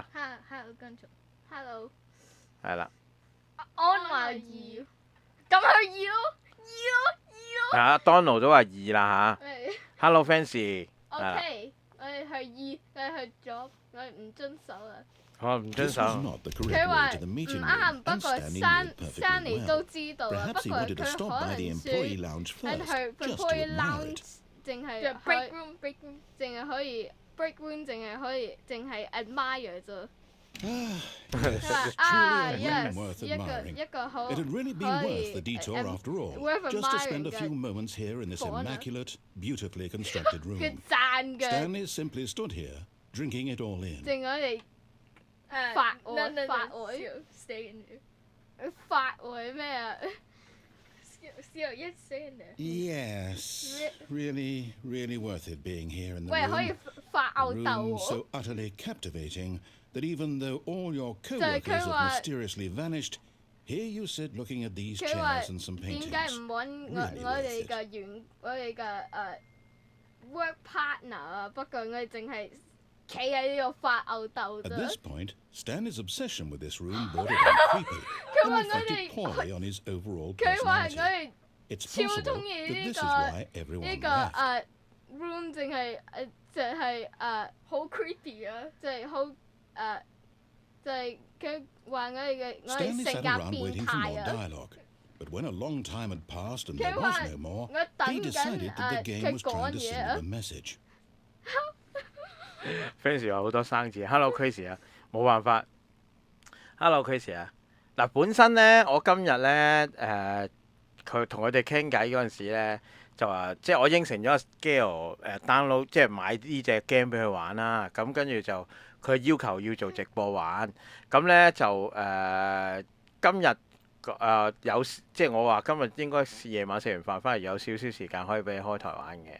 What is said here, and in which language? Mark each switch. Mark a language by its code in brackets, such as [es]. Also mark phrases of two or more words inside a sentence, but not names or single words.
[yue] Hello 跟住。Hello。係啦，安話二，咁去二咯。係啊，Donald 都話二啦嚇。係。 [en] Hello fans， [yue] 係啦， OK，我哋去二，我哋去左，我哋唔遵守啊。我唔遵 [en] This [yue] 守 [en] was。not the [yue] 佢 [en] correct [yue] 話 [en] way to the [yue] 唔 [en] meeting [yue] 啱， [en] room, [yue] 不 [en] and [yue] 過 [en] Stanley knew [yue] Stanley [en] perfectly [yue] 都 [en] well. [yue] 知道啊，不 [en] Perhaps he [yue] 過 [en] wanted to [yue] 佢 [en] stop [yue] 可 [en] by the [yue] 能 [en] employee [yue] 説 [en] lounge [yue] 喺 [en] first, [yue] 去 [en] just to [yue] employee [en] admire [yue] lounge [en] it. [yue] 淨係 [en] break room [yue] 淨係可以 [en] break room [yue] 淨係 admire 啫。 [en] Yes, [yue] 啊 [en] truly a room [yue] ，yes， [en] worth [yue] 一個 [en] admiring. [yue] 好 [en] It had really been [yue] 可 [en] worth the [yue] 以 [en] detour after all, [yue] worth [en] just to spend a [yue] admiring [en] few [yue] 嘅 [en] moments here in this Corner. immaculate, beautifully constructed [yue] 嘅 [en] room. [yue] 讚嘅， [en] Stanley simply stood here, drinking it all in. [yue] 淨我哋法外法外咩啊？ [en] Yes, really, really worth it being here in the [yue] 喂，可以 [en] room. [yue] 發 [en] A [yue] 吽豆 [en] room [yue] 喎 [en] so。utterly captivating that even though all your [yue] 係佢 [en] co-workers have [yue] 話 [en] mysteriously vanished, here you sit looking at these [yue] 佢話 [en] chairs and some [yue] 點解 [en] paintings. [yue] 唔揾 [en] Really [yue] 我哋 [en] worth [yue] 嘅我哋嘅 [en] work partner [yue] 啊？不過我哋淨係企喺呢度發吽豆 [en] At [yue] 啫 [en] this。point, Stanley's obsession with this room bordered on creepy [yue] 佢話 [en] and [yue] 我 [en] reflected [yue] 哋 [en] poorly on his overall [yue] 佢話我 [en] personality. [yue] 哋 [en] It's [yue] 超 [en] possible [yue] 中意 [en] that [yue] 呢 [en] this is [yue] 個 [en] why [yue] 呢 [en] everyone [yue] 個 [en] left. [yue] room 淨係就係好 creepy 啊！就係好就係佢話我哋 [en] Stanley [yue] 性 [en] sat [yue] 格 [en] around [yue] 變 [en] waiting for [yue] 態 [en] more [yue] 啊！ [en] dialogue, but when a long time had passed and [yue] 佢 [en] there [yue] 話 [en] was no more, [yue] 我等 [en] he [yue] 緊 [en] decided that the game [yue] 佢 [en] was [yue] 講 [en] trying to [yue] 嘢 [en] send [yue] 啊 [en] him a message. [yue] fans 有好多生字，Hello Chris 啊，冇辦法。Hello Chris 啊，嗱本身咧，我今日咧佢同佢哋傾偈嗰陣時咧，就話即係我應承咗阿 Scale download 即係買呢隻 game 俾佢玩啦。咁跟住就佢要求要做直播玩，咁咧就今日有即係我話今日應該夜晚食完飯翻嚟有少少時間可以俾你開台玩嘅。